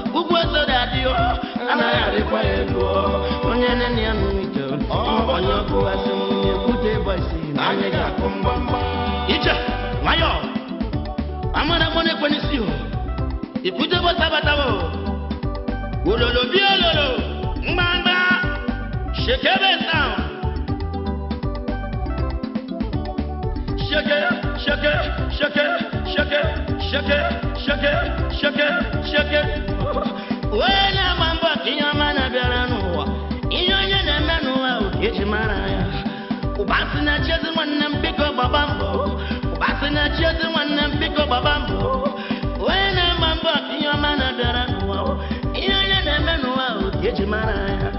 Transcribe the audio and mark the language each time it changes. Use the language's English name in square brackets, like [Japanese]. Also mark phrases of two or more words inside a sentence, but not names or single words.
[Igbo] Ukwu ose dị adị, o. A naghị arịkwa ya elu, o. Onye nene ya nụ ike, o. Onye ọkụ asị m, ekwute bọsị, na anyị ga-akụ mgbamgba. Iche, nwayọ. Amara mụ na-ekwe n'isi, o. Ekwute bọsị abata, o. Ololo bi ololo, mgbamgba. Shekebe sound. [English] Shake, shake, shake, shake, shake, shake, shake, shake, shake. [Igbo] Onye na-agba mbọ ka ihe ọma na-abịara n'ụwa. Ihe onye na-eme n'ụwa, o, ka eji mara ya. Ụba sị na chi ezi nwanne m, biko gbaba mbọ. Ụba sị na chi ezi nwanne m, biko gbaba mbọ. Onye na-agba mbọ ka ihe ọma na-abịara n'ụwa, o. Ihe onye na-eme n'ụwa, o, ka eji mara ya.